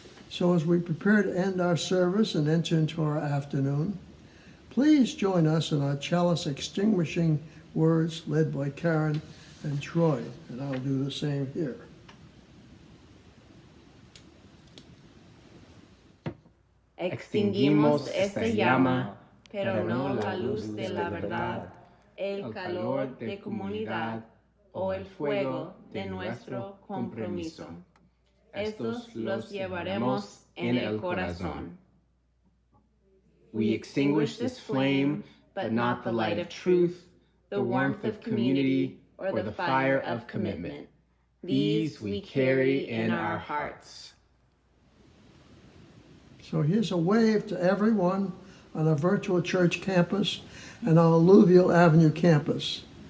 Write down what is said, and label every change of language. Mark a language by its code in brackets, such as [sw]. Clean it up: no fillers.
[en] So as we prepare to end our service and enter into our afternoon, please join us in our chalice extinguishing words led by Karen and Troy, and I'll do the same here. [es] Extinguimos esta llama, pero no la luz de la verdad, el calor de comunidad o el fuego de nuestro compromiso. Estos los llevaremos en el corazón. [en] We extinguish this flame, but not the light of truth, the warmth of community, or the fire of commitment. These we carry in our hearts. So here's a wave to everyone on our virtual church campus and our Alluvial Avenue campus.